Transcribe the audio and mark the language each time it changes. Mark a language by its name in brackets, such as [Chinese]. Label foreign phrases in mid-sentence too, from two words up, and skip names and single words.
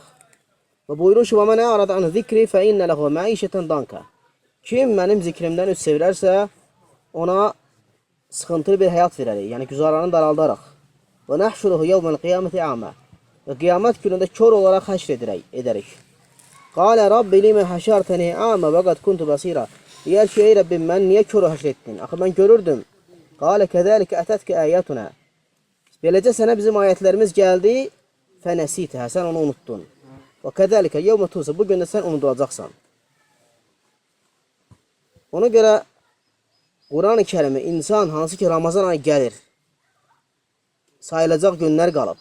[Azerbaijani] Və buyurur ki: [Arabic] "ومن أعرض عن ذكري فإن له معيشة ضنكا." [Azerbaijani] Kim mənim zikrimdən üz çevirərsə, ona sıxıntılı bir həyat verərik, yəni güzaranı daraldaraq. [Arabic] ونحشره يوم القيامة أعمى. [Azerbaijani] Və qiyamət günündə kör olaraq həşr edərik. [Arabic] قال رب لم حشرتني أعمى وقد كنت بصيرا. [Azerbaijani] Deyər ki, ey Rəbbim, mən niyə körü həşr etdin? Axı mən görürdüm. [Arabic] قال كذلك أتتك آياتنا. [Azerbaijani] Beləcə sənə bizim ayətlərimiz gəldi, fənəsitə, sən onu unuttun. [Arabic] وكذلك اليوم تنسى, [Azerbaijani] bugün də sən unudulacaqsan. Ona görə Quran-ı Kərimi insan hansı ki Ramazan ayı gəlir, sayılacaq günlər qalıb.